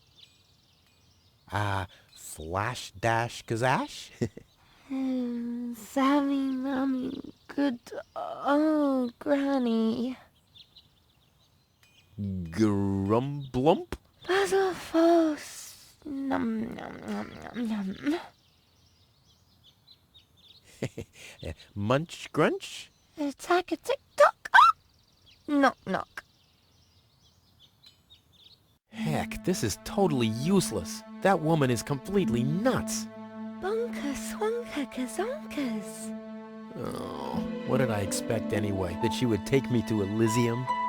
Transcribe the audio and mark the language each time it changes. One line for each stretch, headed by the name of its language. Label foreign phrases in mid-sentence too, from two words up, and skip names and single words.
English: Flash dash kazash? Sammy, Mommy, good, Granny. Grumblump? Basil Falls. Num, num, num, num, num. Munch grunch? Attack a tick-tock. Knock, knock. Heck, this is totally useless. That woman is completely nuts. Bonker, swanker, kazonkers. Oh, what did I expect anyway? That she would take me to Elysium?